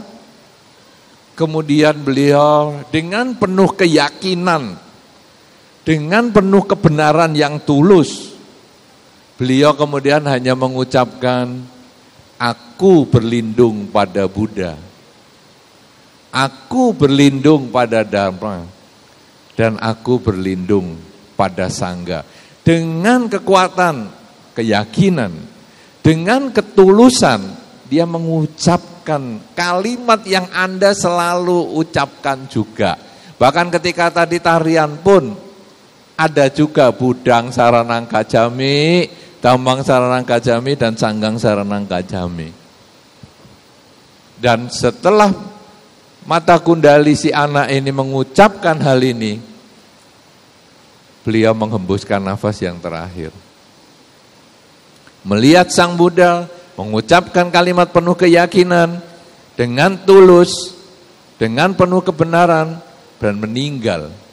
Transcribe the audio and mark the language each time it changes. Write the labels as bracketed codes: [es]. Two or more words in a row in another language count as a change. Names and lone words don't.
[id] Kemudian beliau dengan penuh keyakinan, dengan penuh kebenaran yang tulus, beliau kemudian hanya mengucapkan, aku berlindung pada Buddha, aku berlindung pada Dharma, dan aku berlindung pada Sangha. Dengan kekuatan, keyakinan, dengan ketulusan, dia mengucapkan kalimat yang Anda selalu ucapkan juga. Bahkan ketika tadi tarian pun, ada juga [pi] Budang Saranang Kajami, Tambang Saranang Kajami, dan Sanggang Saranang Kajami. [id] Dan setelah mata kundali si anak ini mengucapkan hal ini, beliau menghembuskan nafas yang terakhir. Melihat Sang Buddha mengucapkan kalimat penuh keyakinan, dengan tulus, dengan penuh kebenaran, dan meninggal.